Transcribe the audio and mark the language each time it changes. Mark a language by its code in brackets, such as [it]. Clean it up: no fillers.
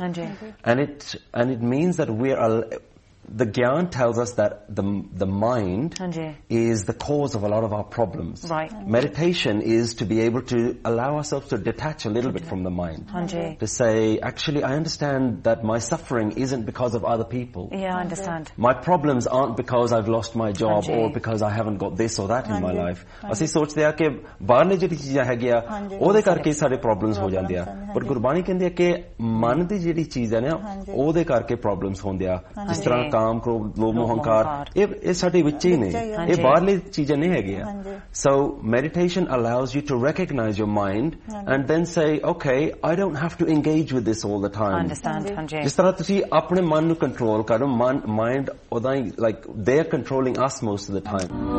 [en] And it means that we're the gyan tells us that the mind is the cause of a lot of our problems. Meditation is to be able to allow ourselves to detach a little bit from the mind. To say, actually, I understand that my suffering isn't because of other people. My problems aren't because I've lost my job or because I haven't got this or that in my life. [pa] ਅਸੀ ਸੋਚਦੇ ਹਾ ਕੇ ਬਾਹਰ ਲੇ ਜੇਹੜੀ ਚੀਜ਼ਾਂ ਹੈ ਗਿਆ ਓਹਦੇ ਕਰਕੇ ਸਾਰੇ ਪ੍ਰੋਬਲਮਜ਼ ਹੋ ਜਾਂਦੇ ਹਾ. ਬਟ ਗੁਰਬਾਣੀ ਕਹਿੰਦੇ ਹਾ ਕੇ ਮਨ ਦੀ ਜੇਹੜੀ ਚੀਜ਼ਾਂ ਹੈ ਓਹਦੇ ਕਰਕੇ ਪ੍ਰੋਬਲਮਜ਼ ਹੁੰਦੇ ਹਾ. ਜਿਸ ਤਰ੍ਹਾਂ ਕਾਮ ਕੋ ਲੋਭ ਮੋਹੰਕਾਰ ਏਹ ਸਾਡੇ ਵਿਚ ਹੀ ਨੇ, ਏਹ ਬਾਹਰਲੀ ਚੀਜ਼ਾਂ ਨਹੀ ਹੈ ਗਿਆ. [en] So meditation allows you to recognize your mind and then say, okay, I don't have to engage with this all the time. [pa] ਜਿਸ ਤਰ੍ਹਾਂ ਤੁਸੀ ਆਪਣੇ ਮਨ ਨੂੰ control ਕਰੋ, mind ਓਦਾ ਹੀ, [en] like they're controlling us most of the time.